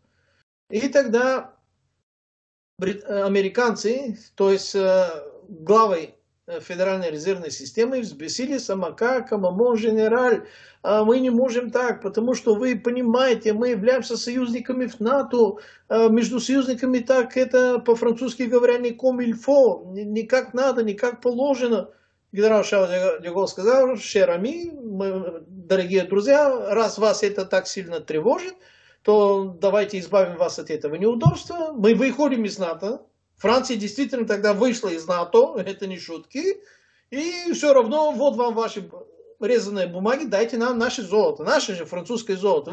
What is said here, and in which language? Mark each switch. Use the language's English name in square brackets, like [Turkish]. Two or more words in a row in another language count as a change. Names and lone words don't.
[Russian] И тогда американцы, то есть главой Федеральной резервной системы, взбесились: как, [French] mon général, [Russian] мы не можем так, потому что вы понимаете, мы являемся союзниками в НАТО, между союзниками так это по-французски говоря не [French] comme il faut, [Russian] не как надо, не как положено. Генерал Шарль де Голль сказал: [French] cher ami, [Russian] дорогие друзья, раз вас это так сильно тревожит, то давайте избавим вас от этого неудобства. Мы выходим из НАТО. Франция действительно тогда вышла из НАТО, это не шутки. И все равно, вот вам ваши резаные бумаги, дайте нам наше золото, наше же французское золото.